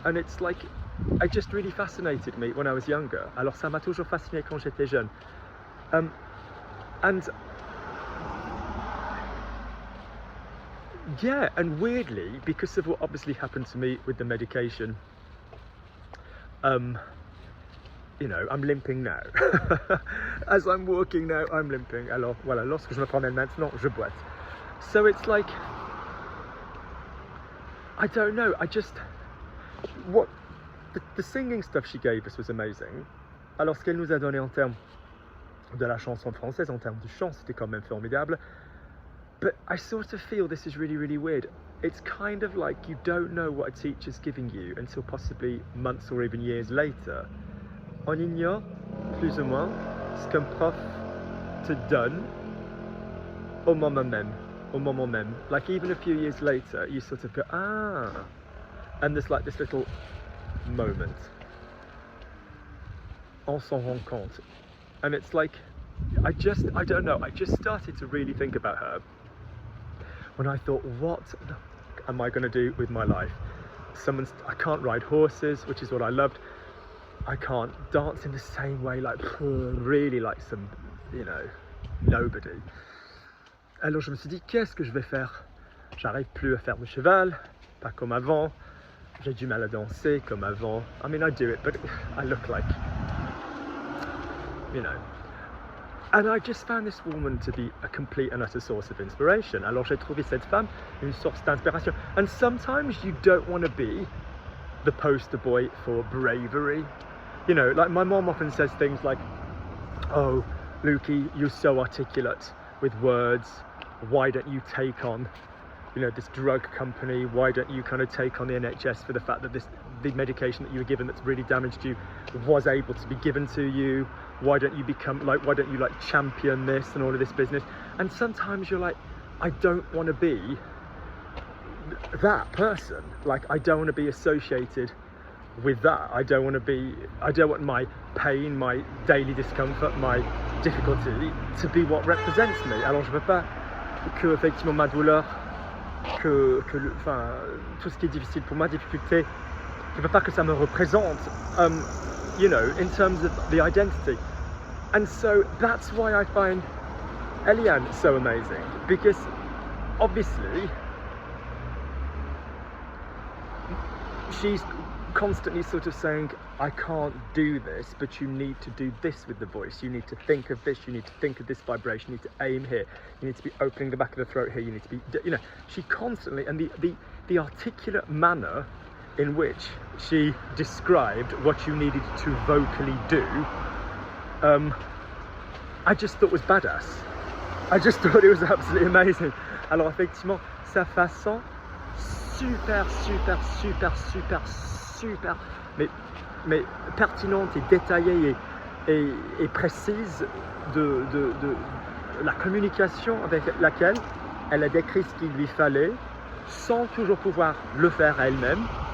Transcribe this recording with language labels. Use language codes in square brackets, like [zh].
[en] And it's like, it just really fascinated me when I was younger. [fr] Alors ça m'a toujours fasciné quand j'étais jeune. [en] And yeah, and weirdly, because of what obviously happened to me with the medication, you know, I'm limping now. As I'm walking now, I'm limping. [fr] Alors voilà, lorsque je me promène maintenant, je boite. [en] So it's like, I don't know, the singing stuff she gave us was amazing. [fr] Alors ce qu'elle nous a donné en termes de la chanson française, en termes du chant, c'était quand même formidable. [en] But I sort of feel this is really, really weird. It's kind of like you don't know what a teacher's giving you until possibly months or even years later. [fr] On ignore, plus ou moins, ce qu'un prof te donne au moment même. [en] Like even a few years later, you sort of go, ah. And there's like this little moment. [fr] On s'en rend compte. [en] And it's like, I don't know, I just started to really think about her when I thought, what am I going to do with my life? I can't ride horses, which is what I loved. I can't dance in the same way, like really like some, you know, nobody. [fr] Alors je me suis dit, qu'est-ce que je vais faire? J'arrive plus à faire de cheval, pas comme avant. J'ai du mal à danser comme avant. [en] I mean, I do it, but I look like, you know. And I just found this woman to be a complete and utter source of inspiration. [fr] Alors j'ai trouvé cette femme une source d'inspiration. [en] And sometimes you don't want to be the poster boy for bravery. You know, like my mom often says things like, oh, Lukey, you're so articulate with words. Why don't you take on, you know, this drug company? Why don't you kind of take on the NHS for the fact that the medication that you were given that's really damaged you was able to be given to you? Why don't you champion this and all of this business? And sometimes you're like, I don't want to be that person. Like, I don't want to be associated with that. I don't want my pain, my daily discomfort, my difficulty to be what represents me. [fr] Alors je veux pas que effectivement ma douleur, enfin tout ce qui est difficile pour moi, difficulté, je veux pas que ça me représente, [en] you know, in terms of the identity. And so that's why I find Eliane so amazing, because obviously she's constantly sort of saying, I can't do this, but you need to do this with the voice. You need to think of this, you need to think of this vibration, you need to aim here, you need to be opening the back of the throat here, you need to be, you know, she constantly, and the articulate manner in which she described what you needed to vocally do, I just thought was badass. I just thought it was absolutely amazing. [fr] Alors effectivement, sa façon super, mais pertinente et détaillée et précise de la communication avec laquelle elle a décrit ce qu'il lui fallait sans toujours pouvoir le faire elle-même.